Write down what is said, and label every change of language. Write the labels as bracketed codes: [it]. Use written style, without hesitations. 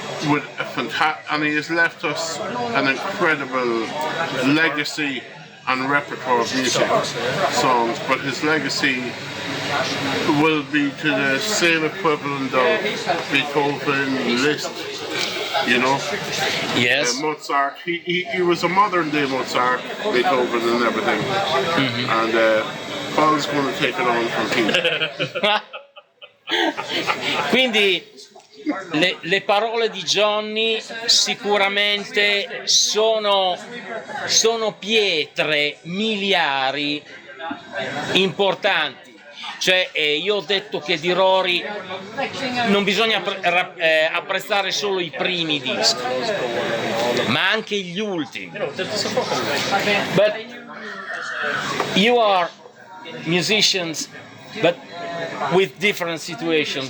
[en] With and he has left us an incredible legacy and repertoire of music songs, but his legacy will be to the same equivalent of Beethoven, Liszt, Yes. Mozart. He was a modern day Mozart, Beethoven and everything. And Paul's going to take it on from here. [it] Quindi le parole di Johnny sicuramente sono pietre miliari importanti. Cioè, io ho detto che di Rory non bisogna apprezzare solo i primi dischi, ma anche gli ultimi. [en] But you are musicians, but with different situations.